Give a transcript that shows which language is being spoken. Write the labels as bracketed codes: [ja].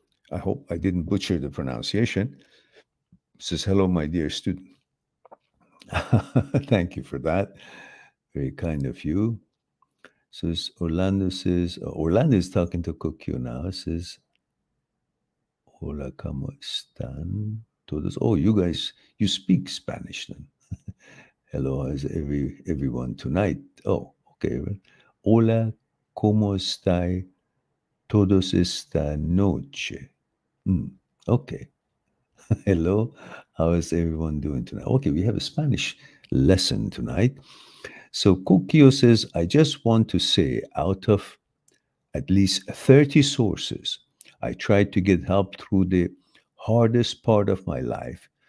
[en] I hope I didn't butcher the pronunciation. Says, "Hello, my dear student." Thank you for that. Very kind of you. Orlando is talking to Kokyo now. [es] Says, "Hola, ¿cómo están todos?" [en] Oh, you guys, you speak Spanish then. Hello, how's everyone tonight? Oh, okay. [es] Well, hola, ¿cómo está todos esta noche? [en] Okay. Hello, how is everyone doing tonight? Okay, we have a Spanish lesson tonight. So Kukio says, I just want to say, out of at least 30 sources, I tried to get help through the hardest part of my life.